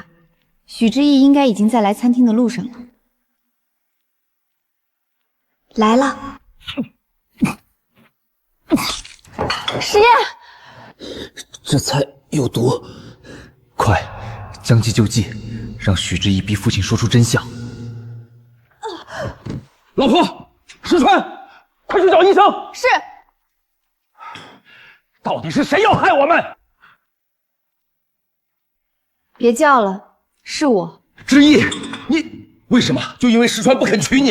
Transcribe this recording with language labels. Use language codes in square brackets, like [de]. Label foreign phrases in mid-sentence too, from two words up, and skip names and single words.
[zh] 許知意應該已經在來餐廳的路上了。來了。石燁，這菜有毒，快，将計就計，讓許知意逼父親說出真相。老婆，石川，快去找醫生。是。到底是誰要害我們？別叫了，是我。知意，你為什麼？就因為石川不肯娶你？